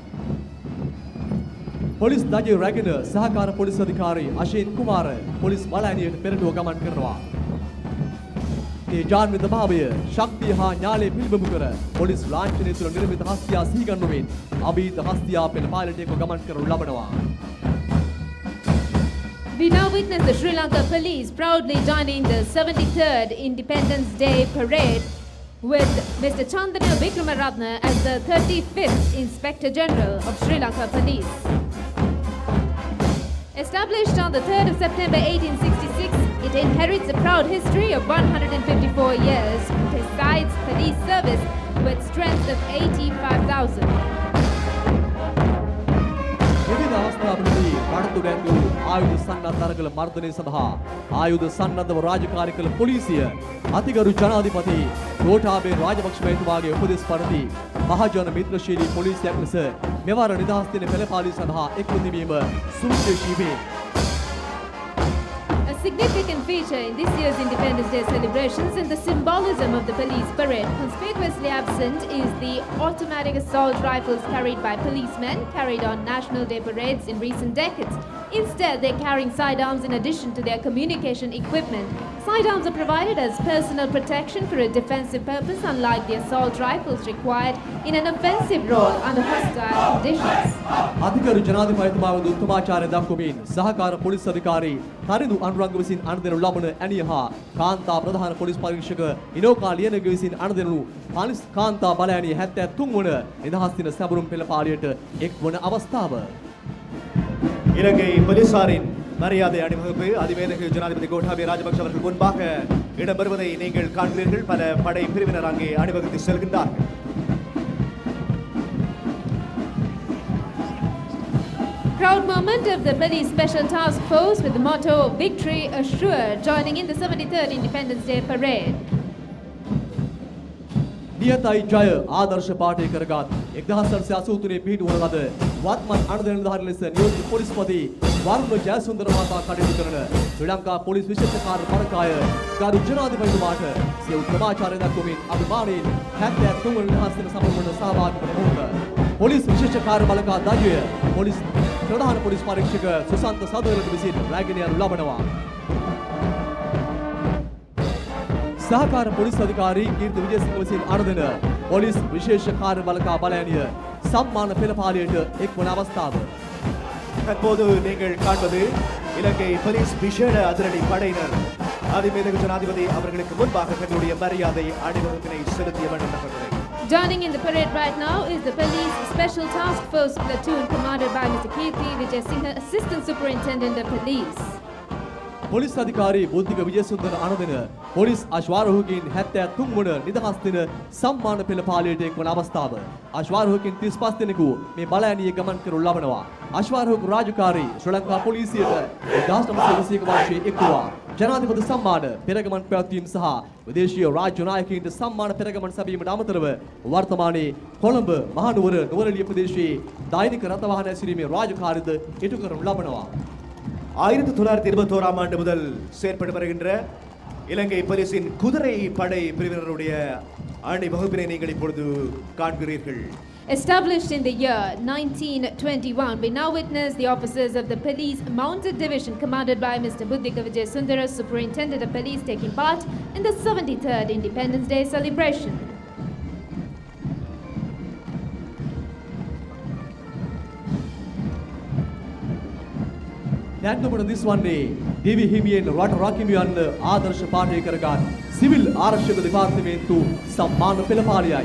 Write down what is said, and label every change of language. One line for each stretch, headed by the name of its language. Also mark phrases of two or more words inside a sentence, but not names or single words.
Sinhala: පොලිස් දජය රැගෙන සහකාර පොලිස් අධිකාරී අශේන් කුමාර පොලිස් බලඇණියට පෙරටුව ගමන් කරනවා. තේජාන්විත භාවය ශක්තිය හා ඥානය පිළිබිඹු කර පොලිස් ලාංඡනය තුළ නිර්මිත හස්තියා සිහිගන්වමින් අභීත හස්තියා පෙළපාලියට එක්ව ගමන් කරනු ලබනවා.
English: We now witness the Sri Lanka Police proudly joining the 73rd Independence Day Parade with Mr. Chandana Vikramaratne as the 35th Inspector General of Sri Lanka Police. Established on the 3rd of September 1866, it inherits a proud history of 154 years, besides police service with strength of 85,000.
Sinhala: විවිධ අවස්ථාවලදී රටතු ගැන්වූ ආයුධ සන්නද්ධ අරගල මර්ධනය සඳහා ආයුධ සන්නද්ධව රාජකාරී කළ පොලිසිය අතිගරු ජනාධිපති ගෝඨාභය රාජපක්ෂ මහත්මයාගේ උපදෙස් පරිදි මහජන මිත්‍රශීලී පොලිසියක් ලෙස මෙවර නිදහස් දින පෙළපාලිය සඳහා එක්ව තිබීම සුවිශේෂී වේ.
English: A significant feature in this year's Independence Day celebrations and the symbolism of the police parade. Conspicuously absent is the automatic assault rifles carried by policemen carried on National Day parades in recent decades. Instead, they're carrying sidearms in addition to their communication equipment. Sidearms are provided as personal protection for a defensive purpose, unlike the assault rifles required in an offensive role under hostile conditions.
Sinhala: අධිකරු ජනාධිපතිතුමාව උත්තමාචාරය දක්වමින් සහකාර පොලිස් අධිකාරී තරිඳු අනුරංග විසින් අනුදෙනු ලබන ඇණිය හා කාන්තා ප්‍රධාන පොලිස් පරීක්ෂක ඉනෝකා ලියනගේ විසින් අනුදෙනු පොලිස් කාන්තා බලඇණිය 73 වන නිදහස් දින සැබරුම් පෙළපාලියට එක් වන අවස්ථාව.
Tamil: இலங்கை போலீசாரின் மரியாதை அணிவகுப்பு அதிவேதக ஜனாதிபதி கோட்டாபய ராஜபக்ஷ அவர்கள் முன்பாக இடம்பெறுவதை நீங்கள் காண்கிறீர்கள். பல படை பிரிவினர் அங்கே அணிவகுத்து செல்கின்றார்கள்.
English: Proud moment of the police special task force with the motto Victory Assured joining in the 73rd Independence Day parade.
Sinhala: නියතයි ජය ආදර්ශ පාඨය කරගත් 1983 පිහිටුවන ලද වත්මන් අනුදැන නිලධාරී ලෙස නියෝජිත පොලිස්පති වරුණ ජයසුන්දර මහතා කටයුතු කරන ශ්‍රී ලංකා පොලිස් විශේෂකාර බලකාය ගරු ජනාධිපතිතුමාට සිය උත්තමාචාරය දක්වමින් අභිමානයෙන් 73 වන නිදහස් දින සමරන සහභාගී වන මොහොත පොලිස් විශේෂකාර බලකා දජය පොලිස් ප්‍රධාන පොලිස් පරීක්ෂක සුසන්ත සදවලට විසින් රැගෙන යනු ලබනවා. සහකාර පොලිස් අධිකාරී කීර්ති විජේසිංහ විසින් අනුදෙන පොලිස් විශේෂ කාර්ය බලකා බලඇණිය සම්මාන පෙළපාලියට එක්වන අවස්ථාව.
Tamil: தற்போது நீங்கள் காண்பது இலங்கை போலீஸ் விசேட அதிரடி படையினர் அதிவேதக ஜனாதிபதி அவர்களுக்கு முன்பாக தங்களுடைய மரியாதை அணிவகுப்பினை செலுத்திய வண்ணம் நகர்வதை.
English: Joining in the parade right now is the police special task force platoon commanded by Mr. Kirti Vijay Singh, Assistant Superintendent of Police.
Sinhala: පොලිස් අධිකාරී බුද්ධික විජේසුන්දර අනදෙන පොලිස් අශ්වාරෝහකින් 73 වන නිදහස් දින සම්මාන පෙළ පාළියට එක්වන අවස්ථාව. අශ්වාරෝහකින් 35 දෙනෙකු මේ බලයනිය ගමන් කරනු ලබනවා. අශ්වාරෝහක රාජකාරී ශ්‍රී ලංකා පොලිසියට 1921 වර්ෂයේ එක්වුවා. ජනාධිපති සම්මාන පෙරගමන් පැවැත්වීම සහ විදේශීය රාජ්‍ය නායකයින්ට සම්මාන පෙරගමන් සැපයීමට අමතරව වර්තමානයේ කොළඹ මහනුවර නුවරඑළිය ප්‍රදේශයේ දෛනික රථ වාහන ඇසිරීමේ රාජකාරීද ඉටු කරනු ලබනවා.
Tamil: 1921 ஆண்டு முதல் செயற்பட்டு வருகின்ற இலங்கை போலீசின் குதிரை படை பிரிவினருடைய அணிவகுப்பினை நீங்கள் இப்பொழுது காண்கிறீர்கள்.
English: Established in the year 1921, we now witness the officers of the Police Mounted Division commanded by Mr. Buddhika Vijayasundara, Superintendent of Police, taking part in the 73rd Independence Day celebration.
Sinhala: දැන් ඔබට දිස්වන්නේ දිවි හිමියෙන් රට රකිමියන් ආදර්ශ පාඨය කරගත් සිවිල් ආරක්ෂක දෙපාර්තමේන්තු සම්මාන පෙළපාලියයි.